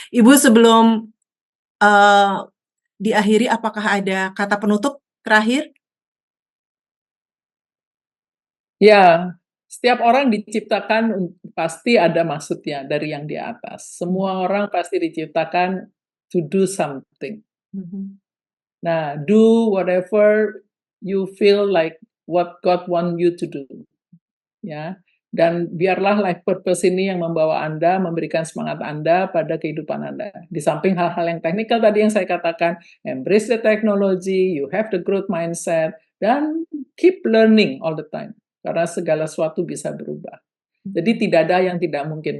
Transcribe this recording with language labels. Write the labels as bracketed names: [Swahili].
[Indonesian] Ibu sebelum diakhiri, apakah ada kata penutup terakhir? Ya, setiap orang diciptakan pasti ada maksudnya dari yang di atas. Semua orang pasti diciptakan [English] to do something. Nah, do whatever you feel like what God want you to do. [Indonesian] Ya, dan biarlah life purpose ini yang membawa Anda, memberikan semangat Anda pada kehidupan Anda. Di samping hal-hal yang teknikal tadi yang saya katakan, [English] embrace the technology, you have the growth mindset, [Indonesian] dan [English] keep learning all the time. [Indonesian] Karena segala sesuatu bisa berubah. Jadi tidak ada yang tidak mungkin.